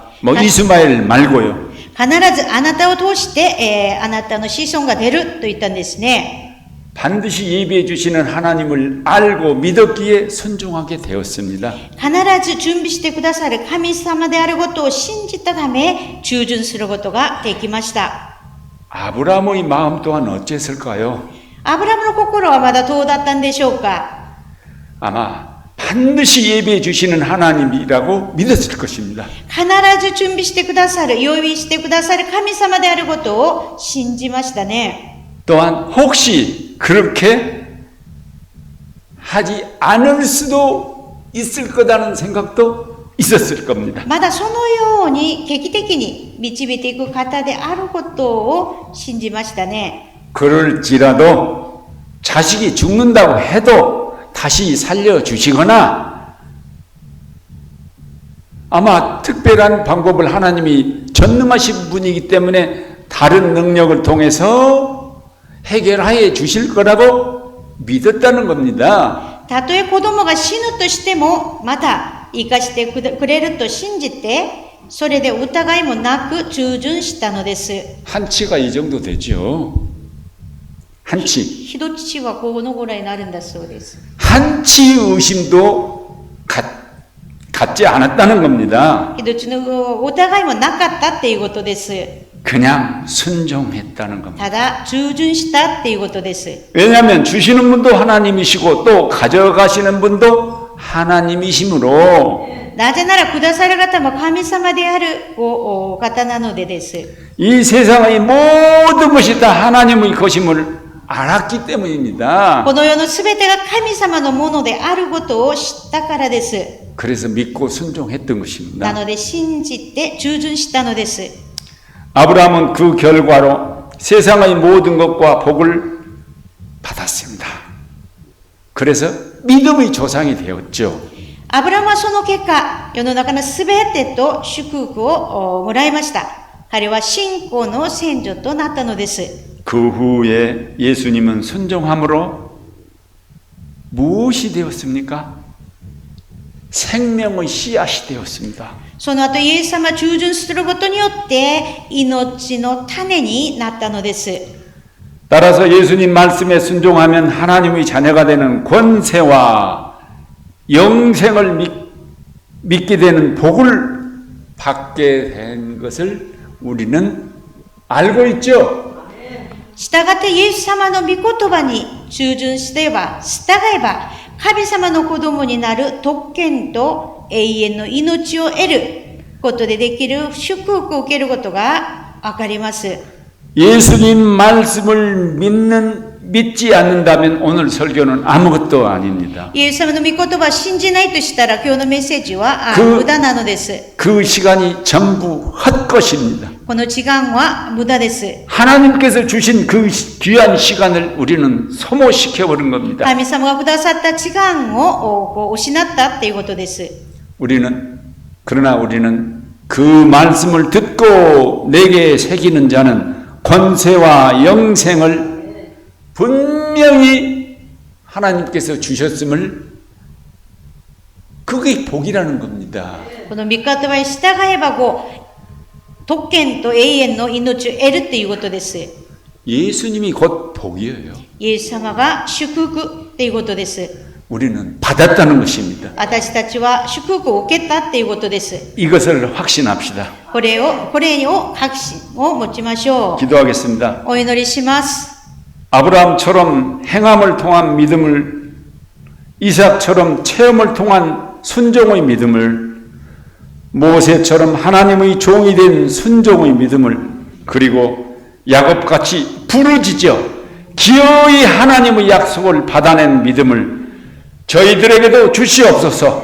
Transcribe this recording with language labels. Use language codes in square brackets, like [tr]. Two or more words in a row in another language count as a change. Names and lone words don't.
[ko] 뭐 이스마엘 말고요. [ja] 必ずあなたを通して、あなたの子孫が出ると言ったんですね。 [ko] 반드시 예비해 주시는 하나님을 알고 믿었기에 순종하게 되었습니다. [ja] 必ず準備してくださる神様であることを信じたため、従順することができました。 [ko] 아브라함의 마음 또한 어땠을까요? [ja] アブラムの心はまだどうだったんでしょうか。 [ko] 아마 반드시 예비해 주시는 하나님이라고 믿었을 것입니다. [ja] 必ず準備してくださる、用意してくださる神様であることを信じましたね。 [ko] 또한 혹시 그렇게 하지 않을 수도 있을 거라는 생각도 있었을 겁니다. [ja] まだそのように劇的に導いていく方であることを信じましたね。 [ko] 그럴지라도 자식이 죽는다고 해도 다시 살려주시거나 아마 특별한 방법을 하나님이 전능하신 분이기 때문에 다른 능력을 통해서 해결하여 주실 거라고 믿었다는 겁니다. [ja] たとえ子供が死ぬとしても、また生かしてくれると信じて、それで疑いもなく従順したのです。 [ko] 한치가 이 정도 되죠. 한치. [ja] 人父はこのぐらいになるんだそうです。 [ko] 한치 의심도 갖지 않았다는 겁니다. [ja] 人父の疑いもなかったっていうことです。 [ko] 그냥 순종했다는 겁니다. [ja] ただ従順したっていうことです。 [ko] 왜냐하면 주시는 분도 하나님이시고 또 가져가시는 분도 하나님이시므로 [ja] なぜならくださる方も神様であるお方なのでです。 [ko] 이 세상의 모든 것이 다 하나님의 것임을 알았기 때문입니다. [ja] この世のすべてが神様のものであることを知ったからです。 [ko] 그래서 믿고 순종했던 [ja] な [ko] 것입니다. [ja] ので信じて従順したのです。 [ko] 아브라함은 그 결과로 세상의 모든 것과 복을 받았습니다. 그래서 믿음의 조상이 되었죠. [ja] アブラムはその結果、世の中のすべてと祝福をもらいました。彼は信仰の先祖となったのです。 [ko] 그 후에 예수님은 순종함으로 무엇이 되었습니까? 생명의 씨앗이 되었습니다. [ja] その後、イエス様は従順することによって命の種になったのです。 [ko] 따라서 예수님 말씀에 순종하면 하나님의 자녀가 되는 권세와 영생을 믿게 되는 복을 받게 된 것을 우리는 알고 있죠. [ja] 従ってイエス様の御言葉に従順していれば、従えば、神様の子供になる特権と永遠の命を得ることでできる祝福を受けることがわかります。 [ko] 예수님 말씀을 믿지 않는다면 오늘 설교는 아무것도 아닙니다. [ja] イエス様の御言葉を信じないとしたら今日のメッセージは無駄なのです。 [ko] 그 시간이 전부 헛것입니다. [ja] この時間は無駄です。 [ko] 하나님께서 주신 그 귀한 시간을 우리는 소모시켜버린 겁니다. [ja] 神様がくださった時間を失ったっていうことです。 [ko] 그러나 우리는 그 말씀을 듣고 내게 새기는 자는 권세와 영생을 분명히 하나님께서 주셨음을 그게 복이라는 겁니다. [ja] この御言葉に従えば特権と永遠の命を得るっていうことです。 [ko] 예수님이 곧 복이에요. [ja] イエス様が祝福っていうことです。 [ko] 우리는 받았다는 것입니다. [ja] 私たちは祝福を受けたっていうことです。 [ko] 이것을 확신합시다. [ja] これを確信を持ちましょう。 [ko] 기도하겠습니다. [ja] お祈りします。 [ko] 아브라함처럼 행함을 통한 믿음을, 이삭처럼 체험을 통한 순종의 믿음을, 모세처럼 하나님의 종이 된 순종의 믿음을, 그리고 야곱같이 부르짖어 기어이 하나님의 약속을 받아낸 믿음을 저희들에게도 주시옵소서.